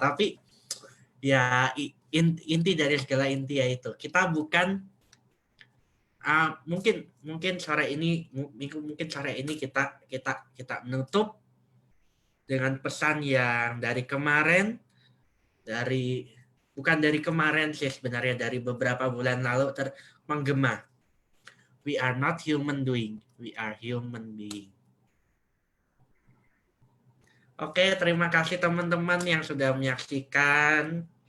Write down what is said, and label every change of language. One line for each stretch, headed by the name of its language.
Indonesian: Tapi ya inti dari segala inti yaitu kita bukan mungkin sore ini kita menutup dengan pesan yang dari kemarin, bukan dari kemarin sih sebenarnya, dari beberapa bulan lalu menggema.
English: We are not human doing, we are human being.
Indonesian: Oke, terima kasih teman-teman yang sudah menyaksikan.